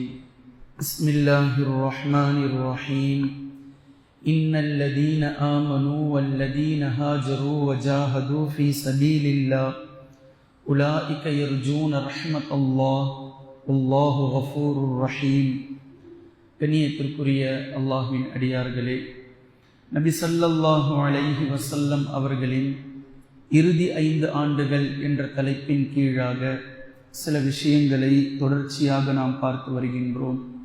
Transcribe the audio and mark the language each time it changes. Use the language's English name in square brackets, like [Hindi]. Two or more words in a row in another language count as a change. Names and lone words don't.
[Arabic] بسم الله الرحمن الرحيم. إن الذين آمنوا والذين هاجروا وجاهدوا في سبيل الله أولئك يرجون رحمة الله والله غفور رحيم. [Tamil] கண்ணியத்திற்குரிய அல்லாஹ்வின் அடியார்களே, நபி [Arabic] صلى الله عليه وسلم [Tamil] அவர்களின் இறுதி 5 ஆண்டுகள் என்ற தலைப்பின் கீழாக சில விஷயங்களை தொடர்ச்சியாக நாம் பார்த்து வருகின்றோம்.